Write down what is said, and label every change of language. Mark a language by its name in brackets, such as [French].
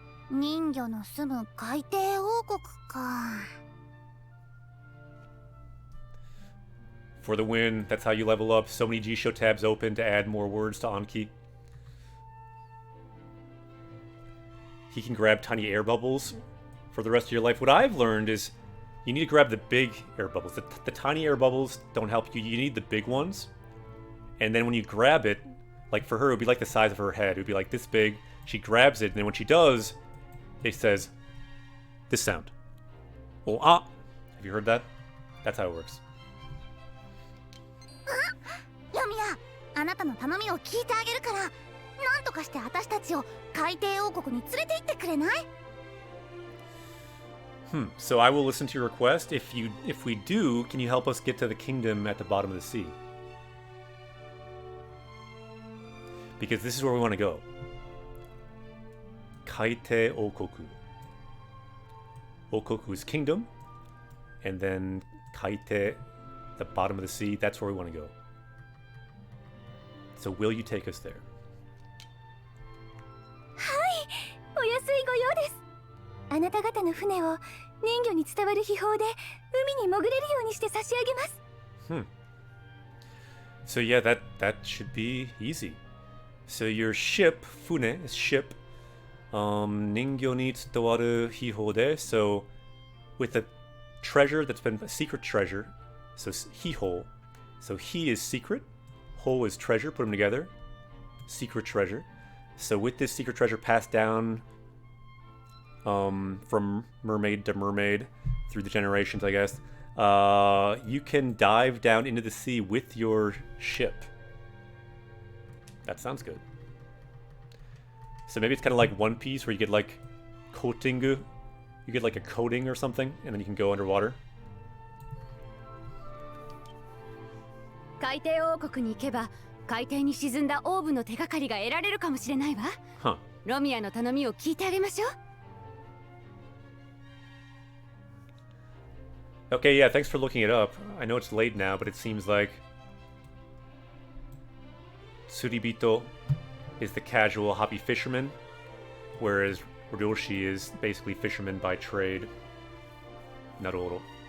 [Japanese] 人魚の住む海底王国か。 [English] For the win, that's how you level up. So many G-Show tabs open to add more words to Anki. He can grab tiny air bubbles for the rest of your life. What I've learned is you need to grab the big air bubbles. The tiny air bubbles don't help you. You need the big ones. And then when you grab it, like for her, it would be like the size of her head. It would be like this big. She grabs it, and then when she does, it says this sound. Oh, ah! Have you heard that? That's how it works. [Japanese] ヨミヤ、あなたの頼みを聞いてあげるから、なんとかして私たちを海底王国に連れて行ってくれない？ [English] So I will listen to your request. If we do, can you help us get to the kingdom at the bottom of the sea? Because this is where we want to go. Kaite Okoku. Okoku is kingdom. And then Kaite, the bottom of the sea, that's where we want to go. So will you take us there? [Japanese] はい、お安いご用です。あなた方の船を人魚に伝わる秘宝で海に潜れるようにして差し上げます。 [English] So yeah, that should be easy. So your ship, fune, is ship. [Japanese] Ningyo ni tsutowaru hiho de. [English] So with a treasure that's been a secret treasure. So hiho. So he is secret. Ho is treasure. Put them together. Secret treasure. So with this secret treasure passed down from mermaid to mermaid through the generations, I guess, you can dive down into the sea with your ship. That sounds good. So maybe it's kind of like One Piece where you get like coatingu. You get like a coating or something, and then you can go underwater. [Japanese] 海底王国に行けば海底に沈んだオーブの手がかりが得られるかもしれないわ。 Huh. ロミアの頼みを聞いてあげましょう。 [English] Okay, yeah, thanks for looking it up. I know it's late now, but it seems like Tsuribito is the casual hoppy fisherman, whereas Ryoshi is basically fisherman by trade. Naroro.